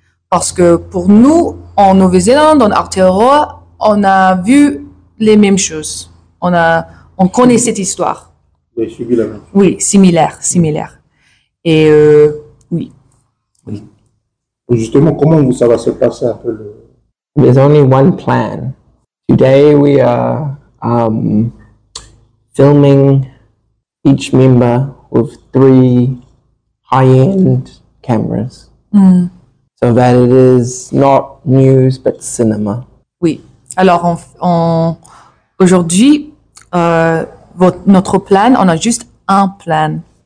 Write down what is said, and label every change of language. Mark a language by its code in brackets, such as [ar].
[fr] Parce que pour nous, en Nouvelle-Zélande, en Aotearoa, on a vu les mêmes choses. On connaît cette histoire. Oui, similaire. Et oui. Oui. Justement, comment ça va se passer un peu le... [en] There's only one plan. Today we are filming each member with 3 high-end cameras. So that it is not news but cinema. [fr] Oui. Alors aujourd'hui, notre plan, on a juste un plan.